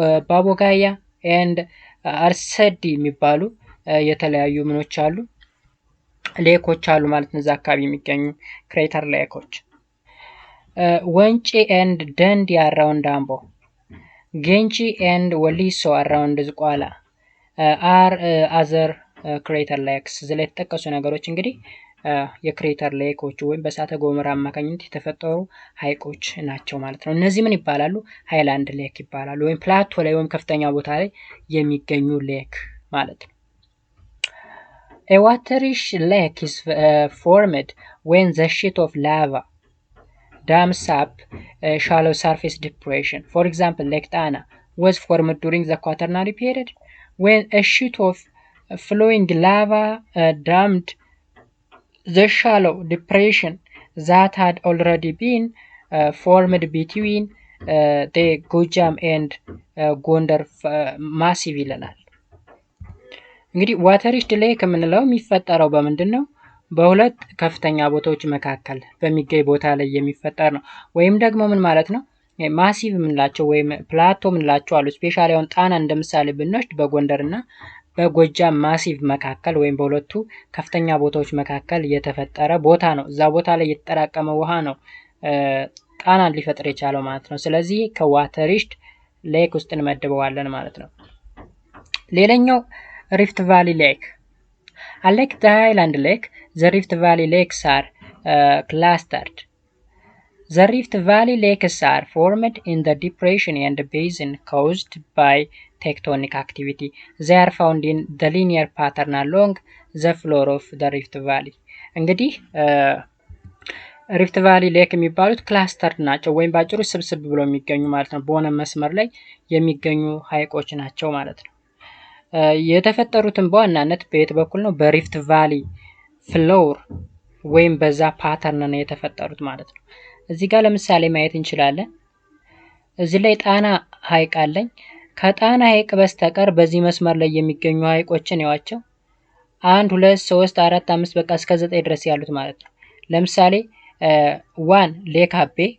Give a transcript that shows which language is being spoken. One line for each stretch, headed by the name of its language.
Amharic: ባቦጋያ and አርሰዲ የሚባሉ የተለያዩ ምኖች አሉ ሌኮች አሉ ማለት ነው። እዛ አካባቢ የሚገኙ ክሬተር ሌኮች ወንጪ and ደንዲ around አምቦ፣ ጌንቺ and ወሊሶ around ዝቋላ are other crater lakes። እዚህ ላይ የተጠቀሱ ነገሮች እንግዲህ የክሬተር ሌኮች ወይም በእሳተ ገሞራ አማካኝነት የተፈጠሩ ሐይቆች ናቸው ማለት ነው። እነዚህ ምን ይባላሉ? ሃይላንድ ሌክ ይባላሉ። ወይም ፕላቶ ላይ ወይም ከፍተኛ ቦታ ላይ የሚገኙ ሌክ ማለት ነው። A waterish lake is formed when the sheet of lava dams up a shallow surface depression.
English: For example, Lake Tana was formed during the Quaternary period when a sheet of flowing lava dammed the shallow depression that had already been formed between the Gojam and Gondar massive ይለናል። እንግዲህ ዋተሪሽድ ሌክ የምንለው የሚፈጠረው በምንድን ነው?
Amharic: በሁለት ከፍተኛ ቦታዎች መካከል በሚገኝ ቦታ ላይ የሚፈጠር ነው። ወይም ደግሞ ምን ማለት ነው? ማሲቭ የምንላቸው ወይም ፕላቶ የምንላቸው አሉ። ስፔሻሊ አሁን ጣና እንደምሳሌ ብንወስድ በጎንደርና በጎጃም ማሲቭ መካከል ወይም በሁለቱ ከፍተኛ ቦታዎች መካከል የተፈጠረ ቦታ ነው። እዛ ቦታ ላይ የተጠራቀመ ውሃ ነው ጣናን ሊፈጥር የቻለው ማለት ነው። ስለዚህ ከዋተሪሽድ ሌክ ውስጥ እንመድበዋለን ማለት ነው። ሌላኛው ሪፍት ቫሊ ሌክ። Unlike the highland lake, the Rift Valley lakes are clustered.
English: The Rift Valley lakes are formed in the depression and basin caused by tectonic activity. They are found in the linear pattern along the floor of the Rift Valley.
Amharic: እንግዲህ ሪፍት ቫሊ ሌክ የሚባሉት ክላስተርድ ናቸው ወይም ባጭሩ ስብስብ ብሎ የሚገኙ ማለት ነው። በሆነ መስመር ላይ የሚገኙ ሐይቆች ናቸው ማለት ነው። የተፈጠሩትን በዋናነት በየት በኩል ነው? በሪፍት ቫሊ ፍሎር ወይም በዛ ፓተርን ነው የተፈጠሩት ማለት ነው። እዚህ ጋር ለምሳሌ ማየት እንችላለን። እዚህ ላይ ጣና ሐይቅ አለኝ። ከጣና ሐይቅ በስተቀር በዚህ መስመር ላይ የሚገኙ ሐይቆችን ያዋቸው 1 2 3 4 5 በቃ እስከ 9 ድረስ ያሉት ማለት ነው። ለምሳሌ ዋን ሌክ አቤ